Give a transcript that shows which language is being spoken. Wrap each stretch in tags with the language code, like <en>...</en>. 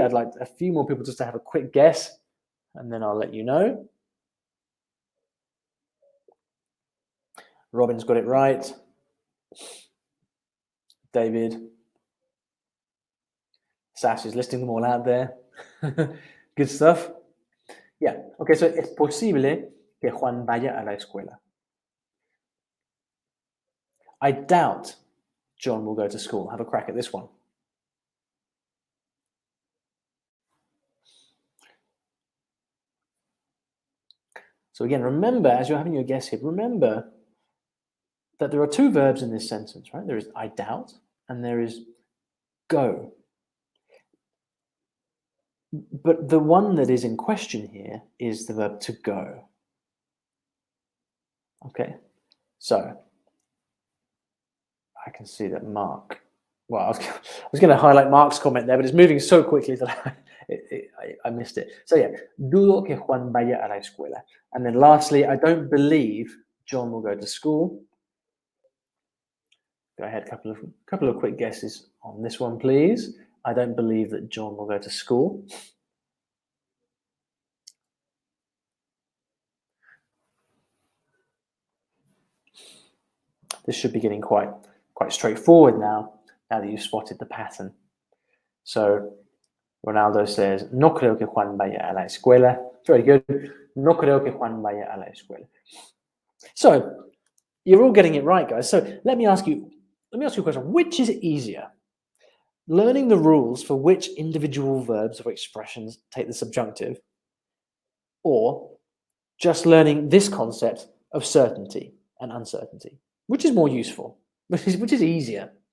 <en>I'd like a few more people just to have a quick guess, and then I'll let you know. Robin's got it right. David. Sash is listing them all out there. Good stuff. Yeah.</en> <es>Okay, so es posible que Juan vaya a la escuela.</es> <en>I doubt John will go to school. Have a crack at this one. So again, remember, as you're having your guess here, remember that there are two verbs in this sentence, right? There is I doubt and there is go. But the one that is in question here is the verb to go. Okay, so I can see that Mark, well, I was going to highlight Mark's comment there, but it's moving so quickly that I missed it.</en> <es>So yeah, dudo que Juan vaya a la escuela.</es> <en>And then lastly, I don't believe John will go to school. Go ahead, couple of quick guesses on this one, please. I don't believe that John will go to school. This should be getting quite straightforward now that you've spotted the pattern. So Ronaldo says,</en> <es>no creo que Juan vaya a la escuela.</es> <en>Very good.</en> <es>No creo que Juan vaya a la escuela.</es> <en>So you're all getting it right, guys. So let me ask you a question. Which is easier? Learning the rules for which individual verbs or expressions take the subjunctive, or just learning this concept of certainty and uncertainty, which is more useful, which is easier.</en>